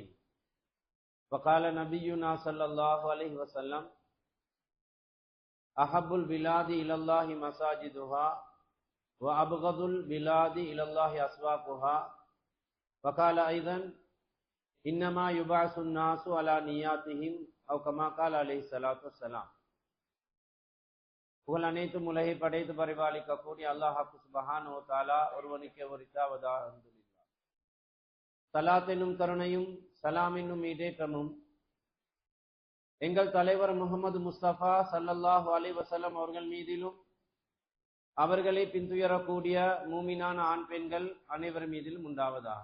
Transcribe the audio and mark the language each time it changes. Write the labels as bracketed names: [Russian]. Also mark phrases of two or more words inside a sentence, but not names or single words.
[Arabic] وقال نبينا صلى الله عليه وسلم أحب البلاد إلى الله مساجدها وأبغض البلاد إلى الله أسواقها. وقال أيضا إنما يبعث الناس على نياتهم أو كما قال عليه الصلاة والسلام. [Tamil] புகழ் அனைத்தும் உலகை படைத்து பரிபாலிக்கக்கூடிய [Arabic] الله سبحانه وتعالى [Tamil] ஒருவனுக்கே உரித்தாவதாக. [Arabic] அல்ஹம்துலில்லாஹ். [Tamil] ஸலாத் என்னும் கருணையும் சலாம் என்னும் ஈடேற்றமும் எங்கள் தலைவர் முஹம்மது முஸ்தபா [Arabic] صلى الله عليه وسلم [Tamil] அவர்கள் மீதிலும் அவர்களை பின்துயரக்கூடிய மூமினான ஆண் பெண்கள் அனைவர் மீதிலும் உண்டாவதாக.